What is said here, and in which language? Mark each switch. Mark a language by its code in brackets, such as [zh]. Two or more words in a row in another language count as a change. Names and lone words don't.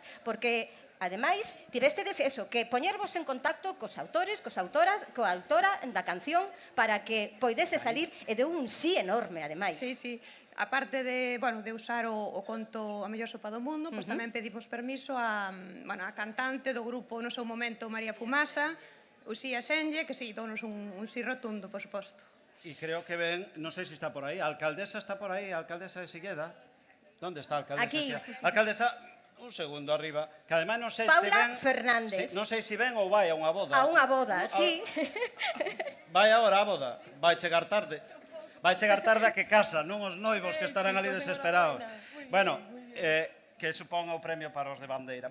[gl] Porque, ademais, tivestedes eso, que poñervos en contacto cos autores, coa autora da canción para que poidese salir e deu un sí enorme, ademais. Sí, sí. Aparte de, bueno, de usar o conto A mellor sopa do mundo, pois tamén pedimos permiso a cantante do grupo no seu momento María Fumasa, Uxía Senlle, que sí, dounos un sí rotundo, por suposto. [es] Y creo que ven, no sé si está por ahí, alcaldesa está por ahí, alcaldesa de Silleda. ¿Dónde está alcaldesa? Aquí. Alcaldesa, un segundo arriba, que además [gl] non sei se [es] Paula [gl] ven... Fernández. Non sei se ven ou vai a unha boda. A unha boda, sí. Vai agora a boda, vai chegar tarde. Vai chegar tarde a que casa, non os noivos que estarán ali desesperados. Bueno, que suponga o premio para os de bandeira.